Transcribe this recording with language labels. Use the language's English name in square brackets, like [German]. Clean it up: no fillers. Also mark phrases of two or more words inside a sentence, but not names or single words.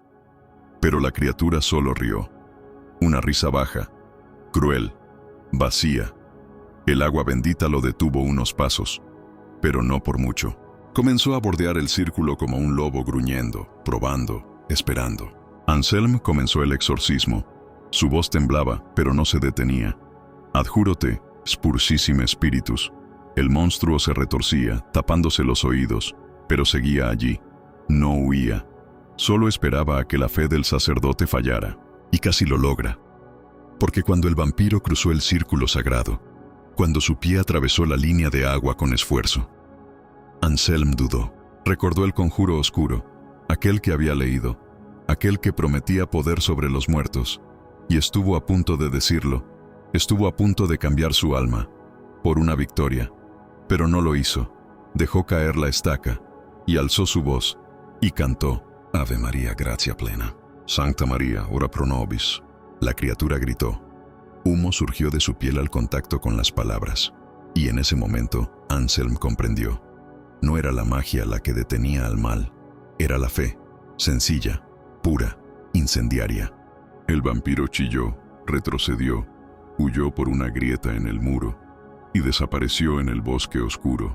[Spanish] Pero la criatura solo rió. Una risa baja, cruel, vacía. El agua bendita lo detuvo unos pasos, pero no por mucho. Comenzó a bordear el círculo como un lobo gruñendo, probando, esperando. Anselm comenzó el exorcismo. Su voz temblaba, pero no se detenía. [Latin] Adjúrote, spursissime spiritus. [Spanish] El monstruo se retorcía, tapándose los oídos, pero seguía allí. No huía. Solo esperaba a que la fe del sacerdote fallara. Y casi lo logra. Porque cuando el vampiro cruzó el círculo sagrado, cuando su pie atravesó la línea de agua con esfuerzo, Anselm dudó. Recordó el conjuro oscuro, aquel que había leído, aquel que prometía poder sobre los muertos, y estuvo a punto de decirlo, estuvo a punto de cambiar su alma, por una victoria, pero no lo hizo. Dejó caer la estaca, y alzó su voz, y cantó, [Latin] Ave María, gracia plena, Sancta María, ora pro nobis. [Spanish] La criatura gritó. Humo surgió de su piel al contacto con las palabras, y en ese momento, Anselm comprendió. No era la magia la que detenía al mal, era la fe, sencilla, pura, incendiaria. El vampiro chilló, retrocedió, huyó por una grieta en el muro y desapareció en el bosque oscuro.